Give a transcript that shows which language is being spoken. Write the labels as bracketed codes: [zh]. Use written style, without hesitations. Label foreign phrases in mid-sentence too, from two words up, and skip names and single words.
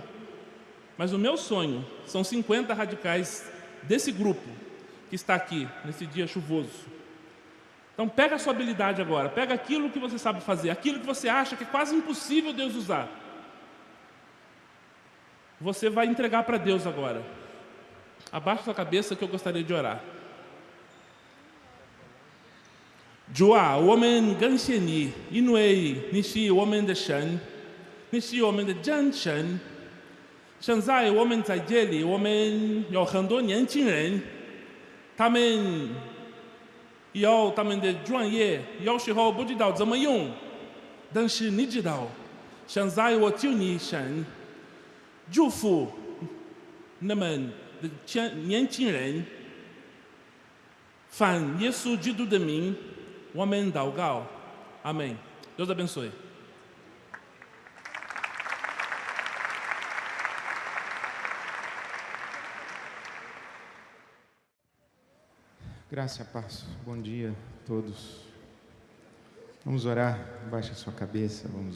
[pt] Mas o meu sonho são 50 radicais desse grupo que está aqui, nesse dia chuvoso. Então pega a sua habilidade agora, pega aquilo que você sabe fazer, aquilo que você acha que é quase impossível Deus usar. Você vai entregar para Deus agora. Abaixa sua cabeça que eu gostaria de orar. [zh] 主啊，我们感谢你，因为你是我们的神，你是我们的真神。现在我们在这里，我们有很多年轻人，他们有他们的专业，有时候不知道怎么用，但是你知道。现在我求你神。祝福你们的年轻人，奉耶稣基督的名，我们祷告，阿门。 [pt] Deus abençoe. Graça e paz. Bom dia a todos. Vamos orar. Baixe a sua cabeça.